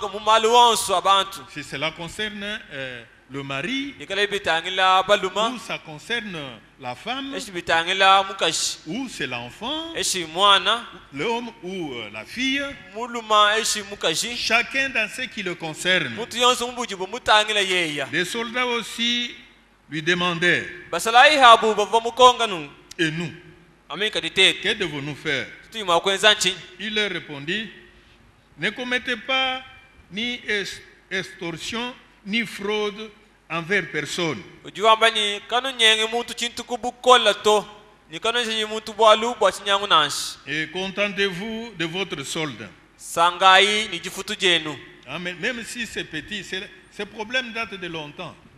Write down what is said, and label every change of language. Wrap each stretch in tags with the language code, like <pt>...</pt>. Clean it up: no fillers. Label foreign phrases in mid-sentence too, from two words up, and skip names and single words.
<fr>Si cela concerne le mari, ou ça concerne la femme, ou c'est l'enfant, l'homme ou la fille, chacun dans ce qui le concerne. Les soldats aussi lui demandaient, et nous, que devons-nous faire? Il leur répondit, ne commettez pas ni extorsion ni fraude envers personne. Et contentez-vous de votre solde. Amen. Même si c'est petit, ce problème date de longtemps.</fr>